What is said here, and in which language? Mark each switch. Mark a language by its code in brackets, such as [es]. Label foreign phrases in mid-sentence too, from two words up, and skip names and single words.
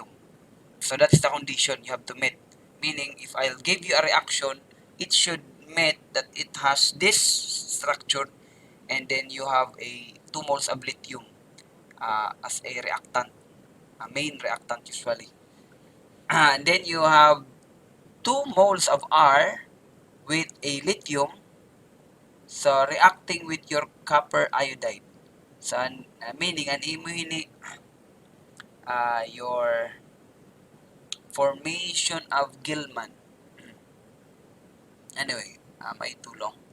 [en] So that's the condition you have to meet. Meaning, if I'll give you a reaction, it should meet that it has this structure, and then you have a 2 moles of lithium as a reactant, a main reactant usually. And then you have 2 moles of R with a lithium, so reacting with your copper iodide. So meaning [war] an imo ini [en] your formation of Gilman. Anyway, [war] may tulong.